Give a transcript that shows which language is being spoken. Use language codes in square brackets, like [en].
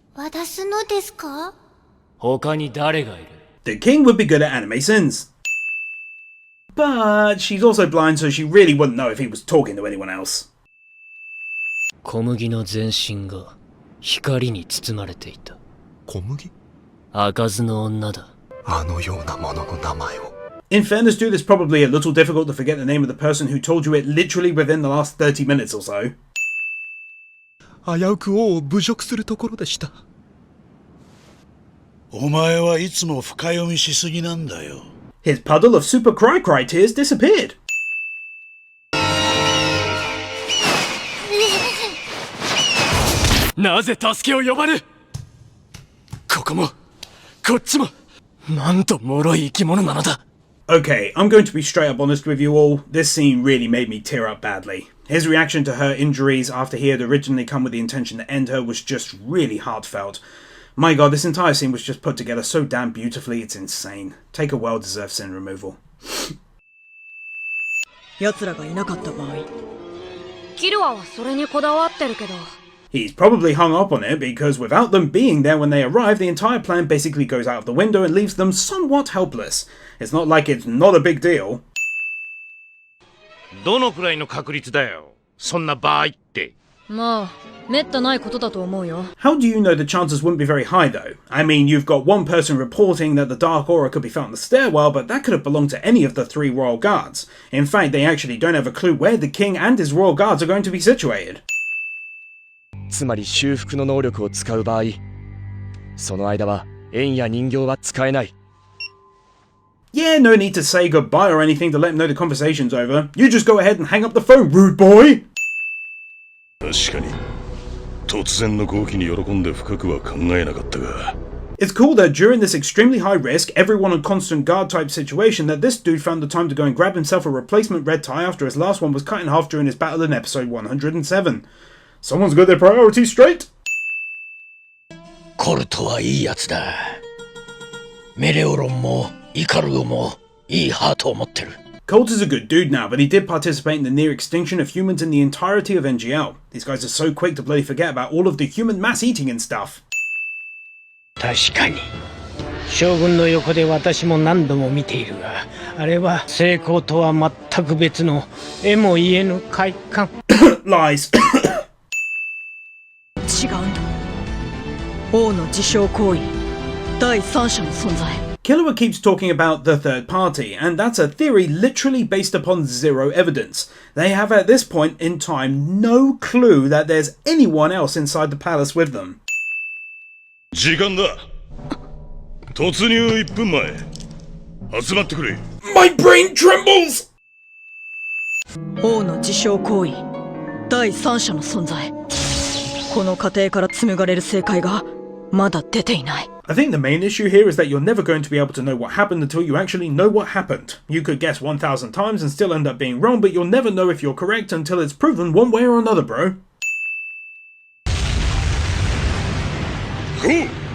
[ja] 渡すのですか？他に誰がいる？ [en] The king would be good at anime sins. But she's also blind, so she really wouldn't know if he was talking to anyone else. [ja] 小麦の全身が光に包まれていた。小麦？開かずの女だ。あのようなものの名前を。 [en] In fairness, dude, it's probably a little difficult to forget the name of the person who told you it literally within the last 30 minutes or so. [ja] 危うく王を侮辱するところでした。お前はいつも深読みしすぎなんだよ。 [en] His puddle of super cry tears disappeared. [ja] なぜ助けを呼ばぬ。ここもこっちもなんと脆い生き物なのだ。 [en] Okay, I'm going to be straight up honest with you all. This scene really made me tear up badly. His reaction to her injuries after he had originally come with the intention to end her was just really heartfelt. My god, this entire scene was just put together so damn beautifully, it's insane. Take a well-deserved sin removal. [ja] 奴らがいなかった場合、キルアはそれにこだわってるけど。 [en] He's probably hung up on it because without them being there when they arrive, the entire plan basically goes out of the window and leaves them somewhat helpless. It's not like it's not a big deal. [ja] どのくらいの確率だよ。そんな場合って。まあ、めったないことだと思うよ。 [en] How do you know the chances wouldn't be very high though? I mean, you've got one person reporting that the dark aura could be found in the stairwell, but that could have belonged to any of the 3 royal guards. In fact, they actually don't have a clue where the king and his royal guards are going to be situated. [ja] つまり修復の能力を使う場合、その間は円や人形は使えない。 [en] Yeah, no need to say goodbye or anything to let him know the conversation's over. You just go ahead and hang up the phone, rude boy! [ja] 確かに突然の好機に喜んで深くは考えなかったが。 [en] It's cool that during this extremely high risk, everyone on constant guard type situation, that this dude found the time to go and grab himself a replacement red tie after his last one was cut in half during his battle in episode 107. Someone's got their priorities straight. [ja] コルトはいいやつだ。メレオロンもイカルゴもいいハートを持ってる。 [en] Colt is a good dude now, but he did participate in the near extinction of humans in the entirety of NGL. These guys are so quick to bloody forget about all of the human mass eating and stuff. [ja] 確かに。将軍の横で私も何度も見ているが、あれは成功とは全く別の絵も言えぬ快感。 [en] Lies. [ja] 違うんだ。王の自傷行為、第三者の存在。 [en] Killua keeps talking about the third party, and that's a theory literally based upon zero evidence. They have at this point in time no clue that there's anyone else inside the palace with them. [ja] 時間だ。突入1分前。集まってくれ。 [en] My brain trembles! [ja] 王の自傷行為、第三者の存在。この過程から紡がれる正解がまだ出ていない。 [en] I think the main issue here is that you're never going to be able to know what happened until you actually know what happened. You could guess 1,000 times and still end up being wrong, but you'll never know if you're correct until it's proven one way or another, bro. Go!